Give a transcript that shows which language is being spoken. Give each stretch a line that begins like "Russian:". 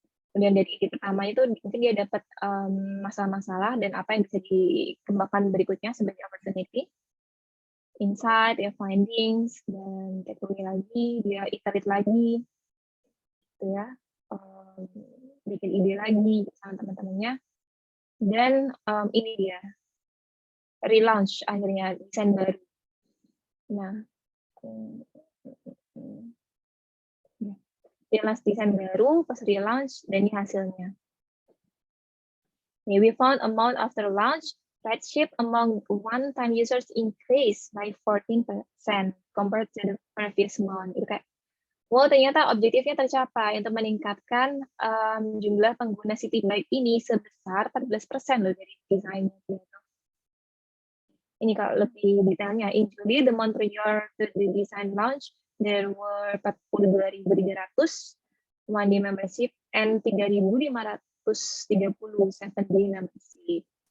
Indonesian: Kemudian dari ide pertama itu mungkin dia dapat masalah-masalah dan apa yang bisa dikembangkan berikutnya sebagai opportunity, insight, ya findings, dan takeaway lagi, dia iterate lagi, gitu ya, bikin ide lagi sama teman-temannya, dan ini dia relaunch akhirnya desain baru. Nah, relaunch desain baru, pas relaunch, dan ini hasilnya.
English: We found amount after launch, ridership among one-time users increased by 14% compared to the previous month.
Indonesian: Itu kayak, wow, ternyata objektifnya tercapai untuk meningkatkan jumlah pengguna City Bike ini sebesar 14% loh dari desainnya. Ini kalau lebih detailnya,
English: in July, the month prior to the design launch, there were 42.300 one-day membership and 3.530 7-day membership.